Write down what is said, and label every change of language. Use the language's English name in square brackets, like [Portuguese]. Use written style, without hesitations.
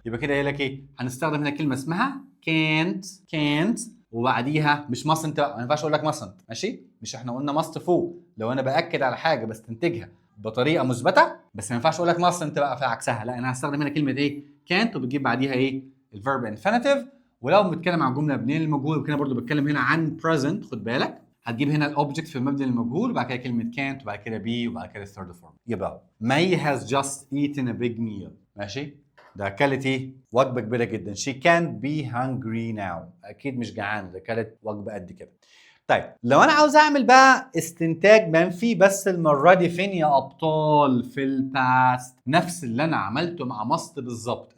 [Arabic] يبقى كده قايل لك ايه؟ هنستخدم هنا كلمه اسمها can't وبعديها مش mustn't بقى، ما ينفعش اقول لك mustn't، ماشي؟ مش احنا قلنا must فوق لو انا باكد على حاجه بستنتجها بطريقه مثبته، بس ما ينفعش اقول لك mustn't بقى في عكسها، لا انا هستخدم هنا كلمه ايه؟ can't وبتجيب بعديها ايه؟ الفيرب انفينيتيف. ولو بنتكلم عن جمله مبنيه للمجهول وكده برضو بتكلم هنا عن present، خد بالك هتجيب هنا الاوبجكت في المبني للمجهول وبعد كده كلمه can't وبعد كده be وبعد كده الثيرد فورم. يبقى [English] May has just eaten a big meal. [Arabic] ماشي؟ ده اكلت ايه؟ وجبه كبيره جدا. [English] She can't be hungry now. [Arabic] اكيد مش جعانه، ده اكلت وجبه قد كده. طيب لو انا عاوز اعمل بقى استنتاج منفي بس المره دي فين يا ابطال؟ في الباست، نفس اللي انا عملته مع ماست بالظبط.